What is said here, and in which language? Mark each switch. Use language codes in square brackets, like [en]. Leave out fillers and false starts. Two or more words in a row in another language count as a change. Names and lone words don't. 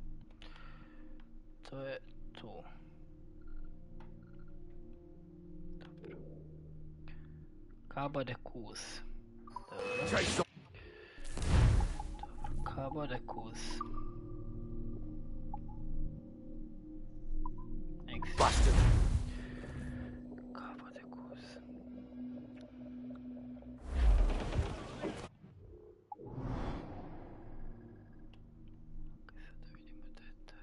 [sr] To je tu. Dobro. Cabo de Cruz. Dobro. Cabo de Cruz. Bastard! Cabo de Cruz. Sada vidimo da je taj.